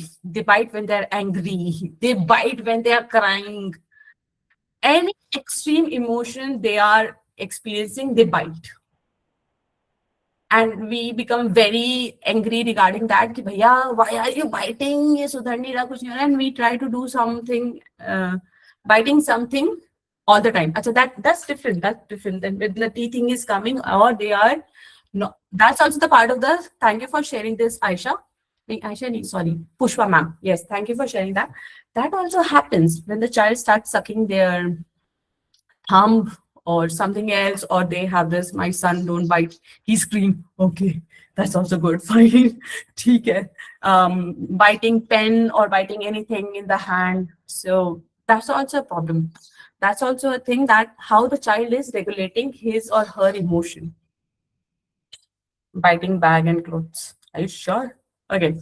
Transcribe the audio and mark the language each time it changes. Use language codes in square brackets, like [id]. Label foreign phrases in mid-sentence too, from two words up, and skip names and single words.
[en] They bite when they're angry. They bite when they are crying. Any extreme emotion they are experiencing, they bite. And we become very angry regarding that. [hi] कि, भैया, [en] why are you biting? [hi] ये सुधर नहीं रहा, कुछ नहीं हो रहा. [en] And we try to do something, biting something all the time. Achha, that's different. That's different. Then when the teething is coming, or they are no. That's also the part of the. Thank you for sharing this, Aisha. Sorry, Pushpa ma'am. Yes, thank you for sharing that. That also happens when the child starts sucking their thumb or something else, or they have this, my son don't bite, he scream. Okay, that's also good. Fine. [hi] ठीक है. [en] Biting pen or biting anything in the hand. So that's also a problem. That's also a thing, that how the child is regulating his or her emotion. Biting bag and clothes. Are you sure? Okay.